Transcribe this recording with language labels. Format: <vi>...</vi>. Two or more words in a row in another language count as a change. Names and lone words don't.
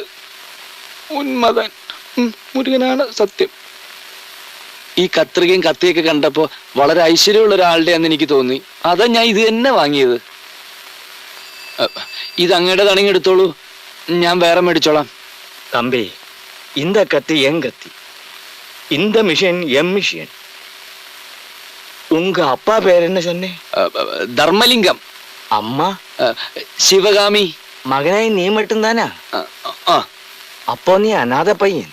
<ml>ഉന്മതൻ. മുരുകനാണ് സത്യം. ഈ കത്രികയും കത്തിയൊക്കെ കണ്ടപ്പോ വളരെ ഐശ്വര്യമുള്ള ഒരാളുടെ എന്ന് എനിക്ക് തോന്നി. അതാ ഞാൻ ഇത് തന്നെ വാങ്ങിയത്. ഇത് അങ്ങയുടെ തണങ്ങി എടുത്തോളൂ, ഞാൻ വേറെ മേടിച്ചോളാം.</ml> <ta>தம்பி, இந்த கத்தி என் கத்தி, இந்த மிஷின் எம் மிஷின். உங்க அப்பா பேர் என்ன சொன்னே?</ta> <ml>ധർമ്മലിംഗം.</ml> <ta>அம்மா</ta> <ml>ശിവകാമി.</ml> <ta>மகனாய் நீ மட்டும்தானா? அப்போ நீ அநாத பையன்.</ta>